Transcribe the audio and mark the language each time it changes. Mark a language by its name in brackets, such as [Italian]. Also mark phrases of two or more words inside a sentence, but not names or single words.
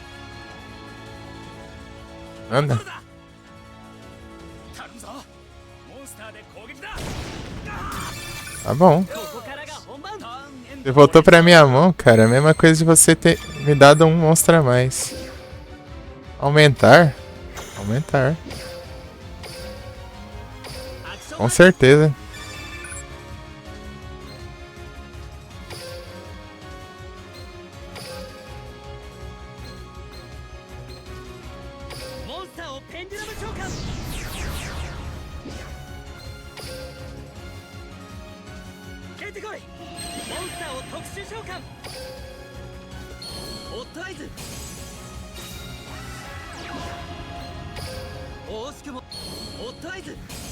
[Portuguese] Anda. Tá bom. Você voltou pra minha mão, cara. A mesma coisa de você ter me dado um monstro a mais. Aumentar? Aumentar. [Japanese] アクション [Portuguese] Com certeza. [Japanese] モンスターをペンデュラム召喚出てこいモンスターを特殊召喚ホットアイズ惜しくもホットアイズ